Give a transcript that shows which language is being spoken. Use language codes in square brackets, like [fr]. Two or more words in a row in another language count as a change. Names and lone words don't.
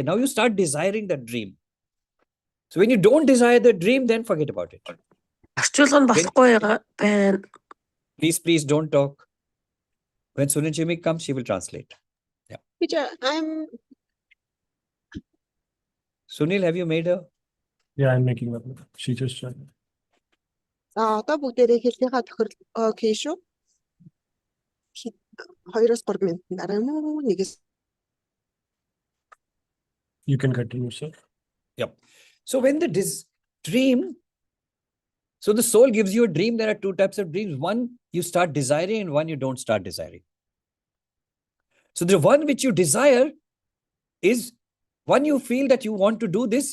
[en] Now you start desiring that dream. So when you don't desire the dream, then forget about it. Please don't talk. When Sunil comes, she will translate. Yeah. Teacher, Sunil, have you made her? Yeah, I'm making that. She just joined. [mn] одоо бүгдээрээ хэлнийхаа тохирол окей шүү. 2-3 минут дараа мөн нэгээс. [en] You can continue, sir. Yep. So when the dream, so the soul gives you a dream. There are two types of dreams. One you start desiring, and one you don't start desiring. So the one which you desire is one you feel that you want to do this.